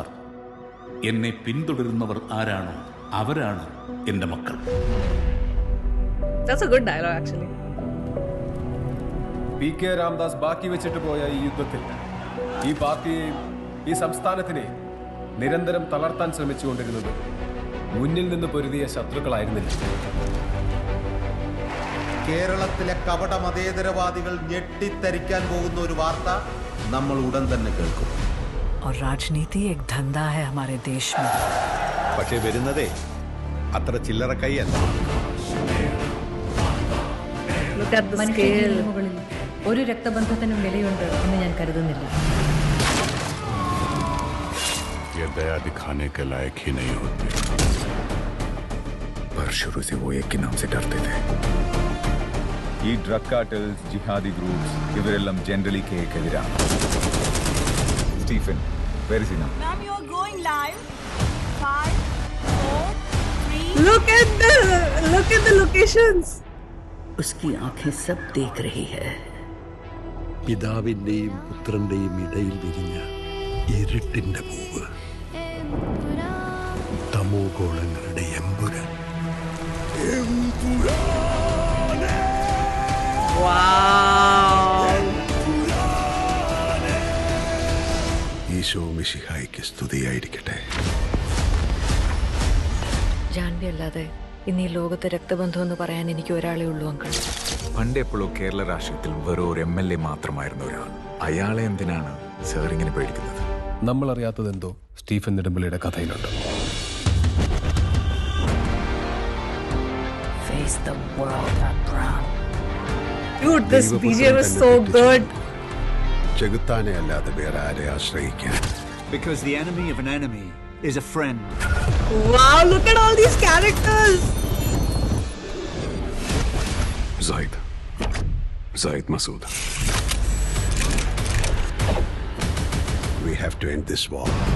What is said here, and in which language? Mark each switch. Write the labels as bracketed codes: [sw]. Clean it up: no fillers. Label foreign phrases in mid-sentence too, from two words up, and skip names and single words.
[ml] എന്നെ പിന്തുടരുന്നവർ ആരാണോ അവരാണ് എൻ്റെ മക്കൾ. [en] That's a good dialogue actually. [ml] PK രാംദാസ് ബാക്കി വെച്ചിട്ട് പോയ ഈ യുദ്ധത്തിൽ ഈ പാർട്ടിയെയും ഈ സംസ്ഥാനത്തിനെയും നിരന്തരം തളർത്താൻ ശ്രമിച്ചുകൊണ്ടിരുന്നത് മുന്നിൽ നിന്ന് പൊരുതിയ ശത്രുക്കളായിരുന്നില്ല. കേരളത്തിലെ കപട മതേതരവാദികൾ ഞെട്ടിത്തരിക്കാൻ പോകുന്ന ഒരു വാർത്ത നമ്മൾ ഉടൻ തന്നെ കേൾക്കും. [hi] और राजनीति एक धंधा है हमारे देश में. [ml] പക്ഷേ വരുന്നതേ അത്ര ചില്ലറ കൈയല്ല. [en] Look at the scale. [ml] മുകളിൽ ഒരു രക്തബന്ധത്തിനും വിലയുണ്ട് എന്ന് ഞാൻ കരുതുന്നില്ല. [hi] ये दया दिखाने के लायक ही नहीं होते, पर शुरू से वो एक के नाम से डरते थे. [ml] ഈ [en] drug cartels, jihadi groups [ml] ഇവരെല്ലാം ജനറലി കേക്കെതിരാണ്. സ്റ്റീഫൻ, [en] where is he now? Ma'am, you are going live. 5, 4, 3. Look at the locations. [hi] उसकी आंखें सब देख रही है. [ml] പിതാവിന്റെയും പുത്രന്റെയും ഇടയിൽ വിരിഞ്ഞ ഇരുട്ടിന്റെ പൂവ്, തമോ ഗോളങ്ങളുടെ എമ്പുരാൻ. [en] Wow. [ml] ഈശോ മിശിഹായ്ക്ക് സ്തുതിയായിരിക്കട്ടെ. ജാൻവി അല്ലാതെ ഇന്ന് ഈ ലോകത്തെ രക്തബന്ധം എന്ന് പറയാൻ എനിക്ക് ഒരാളേ ഉള്ളൂ അങ്കിൾ. പണ്ടെപ്പോഴോ കേരള രാഷ്ട്രീയത്തിൽ വെറും ഒരു MLA മാത്രമായിരുന്ന ഒരാൾ. അയാളെ എന്തിനാണ് സാർ ഇങ്ങനെ പേടിക്കുന്നത്? നമ്മൾ അറിയാത്തതെന്തോ സ്റ്റീഫൻ നെടുമ്പള്ളിയുടെ കഥയിലുണ്ട്. [en] Face the world, Abraham. Dude, this BGM is so good. [ml] ചെകുത്താനെ അല്ലാതെ വേറെ ആരെ ആശ്രയിക്കാൻ? [en] Because the enemy of an enemy is a friend. Wow, look at all these characters. Zaid Masood. We have to end this war.